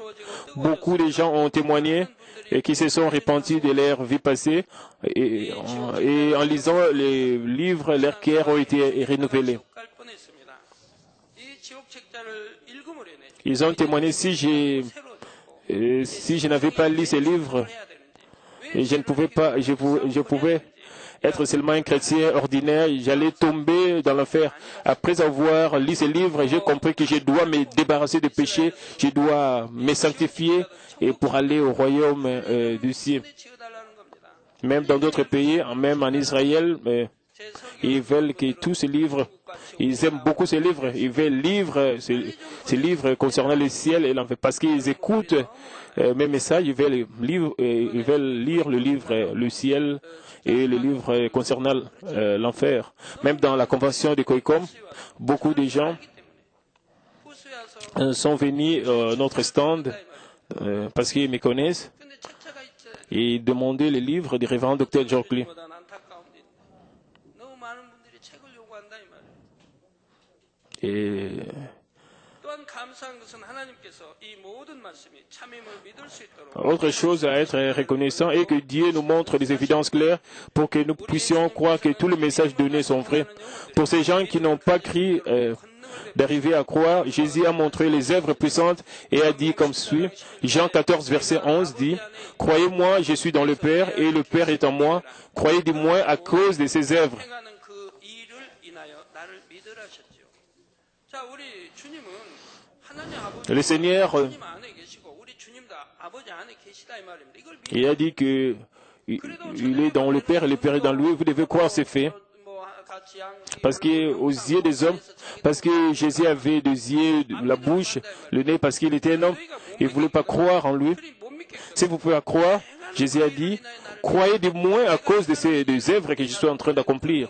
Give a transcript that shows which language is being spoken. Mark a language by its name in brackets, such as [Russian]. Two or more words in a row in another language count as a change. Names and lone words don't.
[French] Beaucoup de gens ont témoigné et qui se sont repentis de leur vie passée et en lisant les livres, leurs cœurs ont été renouvelés. [Korean] 갈 뻔했습니다. 이 지옥 책자를 읽음으로 인해 [French] Ils ont témoigné si je n'avais pas lu ces livres, [Korean] 해야 되는지 [French] et je ne pouvais pas, je pouvais être seulement un chrétien ordinaire, j'allais tomber dans l'enfer. Après avoir lu ces livres, j'ai compris que je dois me débarrasser de péché, je dois me sanctifier et pour aller au royaume du ciel. [Korean] 지어달라는 겁니다. [French] Même dans d'autres pays, même en Israël, [Korean] 제 [French] ils veulent que tous ces livres, ils aiment beaucoup ces livres, ils veulent lire ces livres concernant le ciel et l'enfer parce qu'ils écoutent mes messages, ils veulent lire le livre le ciel et le livre concernant l'enfer. Même dans la convention de Koikom, beaucoup de gens 후수야서 sont venus à notre stand parce qu'ils me connaissent [Korean] 근데 책자가 있죠. [French] et demandaient les livres du révérend Dr. Jorkli. [Korean] 보다 안타까운 일. 너무 많은 분들이 책을 요구한다 이 말이에요. [French] Et [Korean] 또한 감사한 것은 하나님께서 이 모든 말씀이 참임을 믿을 수 있도록 [French] autre chose à être reconnaissant est que Dieu nous montre des évidences claires pour que nous puissions croire que tous les messages donnés sont vrais. Pour ces gens qui n'ont pas cru d'arriver à croire, Jésus a montré les œuvres puissantes et a dit comme suit, Jean 14, verset 11 dit, « Croyez-moi, je suis dans le Père et le Père est en moi. Croyez du moins à cause de ses œuvres. » [Korean] 행하는 그 일을 인하여 나를 믿으라 하셨지요. 자, 우리 주님은 하나님 아버지 [French] Le Seigneur, [Korean] 주님 안에 계시고 우리 주님도 아버지 안에 계시다 이 말입니다. 이걸 [French] il a dit que il est dans le Père et le Père est dans lui. Vous devez croire ces faits. [Korean] 뭐 [French] Parce qu'aux yeux des hommes, parce que Jésus avait des yeux, la bouche, le nez, parce qu'il était un homme, il ne voulait pas croire en lui. Si vous pouvez croire, Jésus a dit, croyez du moins à cause de ces des œuvres que je suis en train d'accomplir.